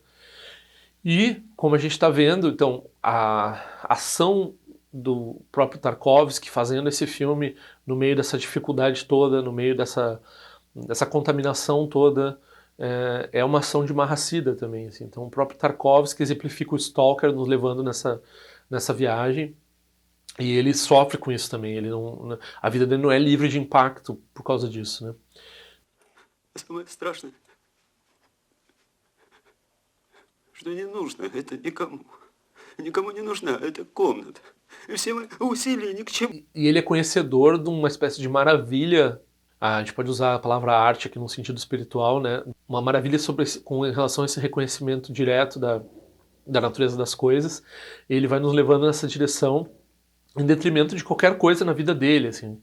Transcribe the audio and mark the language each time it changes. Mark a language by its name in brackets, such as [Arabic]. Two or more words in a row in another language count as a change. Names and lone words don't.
[Portuguese] E, como a gente está vendo, então, a ação do próprio Tarkovsky fazendo esse filme no meio dessa dificuldade toda, no meio dessa contaminação toda, é uma ação de Marracida também, assim. Então o próprio Tarkovsky exemplifica o Stalker nos levando nessa viagem, e ele sofre com isso também. A vida dele não é livre de impacto por causa disso, né? [Russian] Самое страшное, что не нужно это никому. Никому не нужна эта комната. И все мои усилия ни к чему. [Portuguese] E ele é conhecedor de uma espécie de maravilha. A gente pode usar a palavra arte aqui no sentido espiritual, né? Uma maravilha com relação a esse reconhecimento direto da natureza das coisas. Ele vai nos levando nessa direção em detrimento de qualquer coisa na vida dele, assim.